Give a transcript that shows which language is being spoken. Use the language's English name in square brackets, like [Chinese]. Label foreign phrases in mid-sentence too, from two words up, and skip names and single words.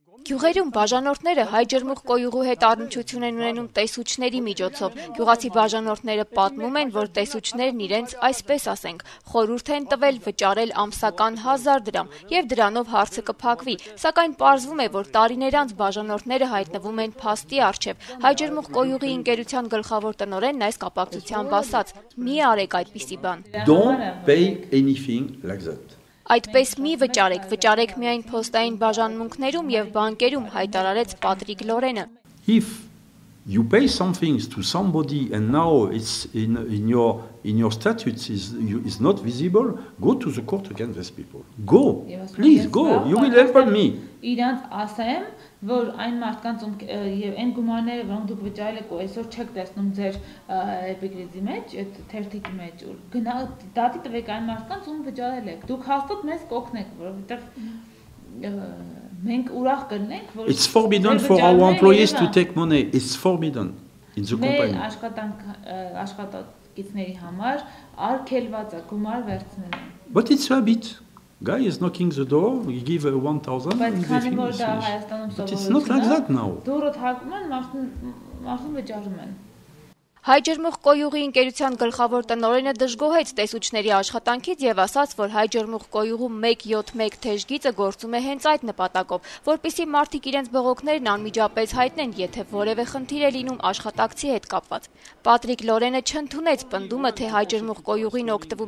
[Armenian] Գյուղերում բաժանորդները Հայ ջրմուղ կոյուղու հետ առնչություն են ունենում տեսուչների միջոցով։ Գյուղացի բաժանորդները պատմում են, որ տեսուչներն իրենց, այսպես ասենք, խորհուրդ են տվել վճարել ամսական 1000 դրամ եւ դրանով հարցը կփակվի, սակայն պարզվում է, որ տարիներ անց բաժանորդները հայտնվում են փաստի առջև։ Հայ ջրմուղ կոյուղի ընկերության գլխավոր տնօրենն այս կապակցությամբ ասաց. մի արեք այդպիսի բան։ [English] Don't pay anything like that. [Armenian] Այդպես մի վճարեք, վճարեք միայն փոստային բաժանմունքներում եւ բանկերում, հայտարարեց Պատրիկ Լորենը։ [English] If you pay some things to somebody and now it's in your statutes is not visible, go to the court against these people. Go, please go. You will help me. [Armenian] Իրանց ասեմ, որ այն մարդկանց եւ այն գումարները, որոնք դուք վճարել եք ու այսօր չեք տեսնում ձեր էպիկրիզի մեջ, այդ թերթիկի մեջ, գնա դատի տվեք այն մարդկանց, ում վճարել եք։ Դուք հաստատ մեզ կօգնեք, որովհետեւ մենք ուրախ կլինենք, որ [English] It's forbidden for our employees to take money. It's forbidden in the company. [Armenian] Աշխատակիցների համար արգելված է գումար վերցնելը։ [English] But it's a habit. Guy is knocking the door, he give 1000. [Armenian] Բայց քանի որ դա Հայաստանում [English] But it's not like that now. [Armenian] դուրը թակում են, մարդուն վճարում են։ Հայ ջրմուղ կոյուղի ընկերության գլխավոր տնօրենը դժգոհեց տեսուչների աշխատանքից եւ ասաց, որ Հայ ջրմուղ կոյուղու 171 թեժգիծը գործում է հենց այդ նպատակով, որպեսզի մարդիկ իրենց բողոքներն անմիջապես հայտնեն, եթե որևէ խնդիր է լինում աշխատակցի հետ կապված։ Պատրիկ Լորենը չընդունեց պնդումը, թե Հայ ջրմուղ կոյուղին օգտվում